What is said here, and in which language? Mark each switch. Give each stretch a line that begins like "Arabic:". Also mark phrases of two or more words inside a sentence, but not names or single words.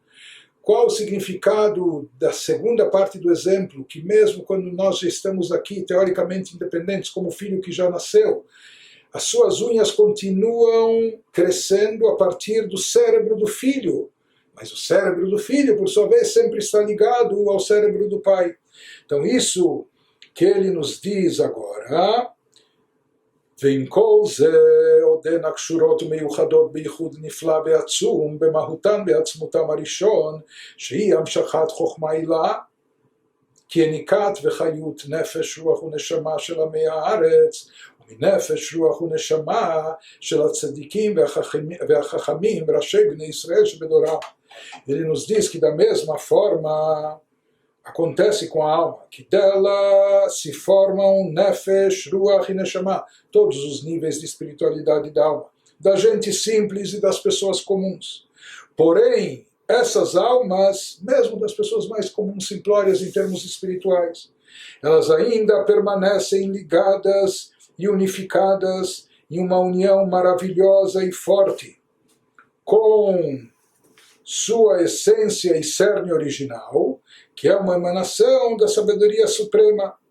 Portuguese: Qual o significado da segunda parte do exemplo, que mesmo quando nós já estamos aqui, teoricamente independentes, como o filho que já nasceu, as suas unhas continuam crescendo a partir do cérebro do filho, mas o cérebro do filho, por sua vez, sempre está ligado ao cérebro do pai. Então isso que ele nos diz agora,
Hebrew: ועם כל זה עודן הקשורות ומיוחדות בייחוד נפלא ועצום במהותן בעצמותם הראשון שהיא המשכת חוכמה עילה כיניקת וחיות נפש רוח ונשמה של עמי הארץ ומנפש רוח ונשמה של הצדיקים והחכמים ראשי בני ישראל שבדורם.
Portuguese: Ele nos diz que da mesma forma acontece com a alma, que dela se formam Nefesh, Ruach e Neshama, todos os níveis de espiritualidade da alma, da gente simples e das pessoas comuns. Porém, essas almas, mesmo das pessoas mais comuns, simplórias em termos espirituais, elas ainda permanecem ligadas e unificadas em uma união maravilhosa e forte, com sua essência e cerne original, que é uma emanação da sabedoria suprema.